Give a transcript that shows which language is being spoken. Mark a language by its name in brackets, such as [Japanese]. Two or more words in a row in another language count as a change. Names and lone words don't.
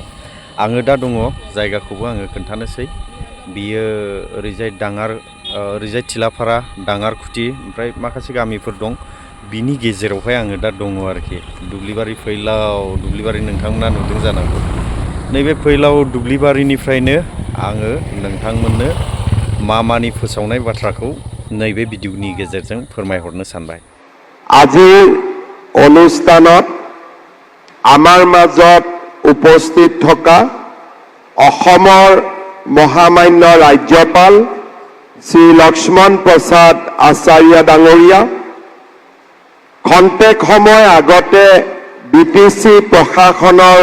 [Bodo] आङो दा दङ जायगाखौबो आङो खोन्थानोसै। बियो ओरैजाय ओरैजाय थिलाफारा दाङारखुथि ओमफ्राय माखासे गामिफोर दं बिनि गेजेरावहाय आङो दा दङ आरोखि। दुब्लिबारि फैलाव दुब्लिबारि नोंथांमोना नुदों जानांगौ। नैबे फैलाव दुब्लिबारिनिफ्रायनो आङो नोंथांमोननो मानि फोसावनाय बाथ्राखौ नैबे भिडिअनि गेजेरजों फोरमायहरनो सानबाय। [Assamese] আজিৰ অনুষ্ঠানত আমাৰ মাজত উপস্থিত থকা অসমৰ মহামান্য ৰাজ্যপাল শ্ৰী লক্ষ্মণ প্ৰসাদ আচাৰ্য ডাঙৰীয়া, খন্তেক সময় আগতে বিটিচি প্ৰশাসনৰ